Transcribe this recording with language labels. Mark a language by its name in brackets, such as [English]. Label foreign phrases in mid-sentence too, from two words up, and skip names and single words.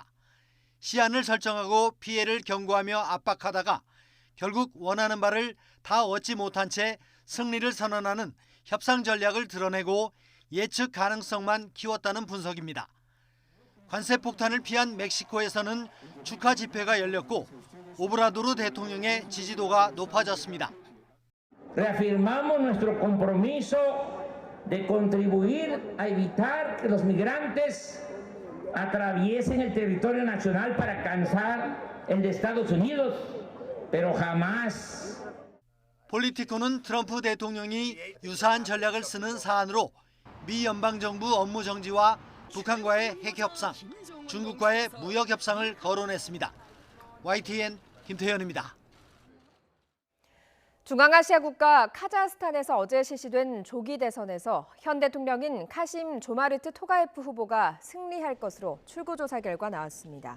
[Korean] 시한을 설정하고 피해를 경고하며 압박하다가 결국 원하는 바를 다 얻지 못한 채 승리를 선언하는 협상 전략을 드러내고 예측 가능성만 키웠다는 분석입니다. 관세 폭탄을 피한 멕시코에서는 축하 집회가 열렸고 오브라도르 대통령의 지지도가 높아졌습니다. [Spanish] Reafirmamos nuestro compromiso de contribuir a evitar que los migrantes atraviesen el territorio nacional para alcanzar el de Estados Unidos, pero jamás. [Korean] 폴리티코는 트럼프 대통령이 유사한 전략을 쓰는 사안으로 미 연방정부 업무 정지와 북한과의 핵협상, 중국과의 무역협상을 거론했습니다. YTN 김태현입니다. 중앙아시아 국가 카자흐스탄에서 어제 실시된 조기 대선에서 현 대통령인 카심 조마르트 토가예프 후보가 승리할 것으로 출구조사 결과 나왔습니다.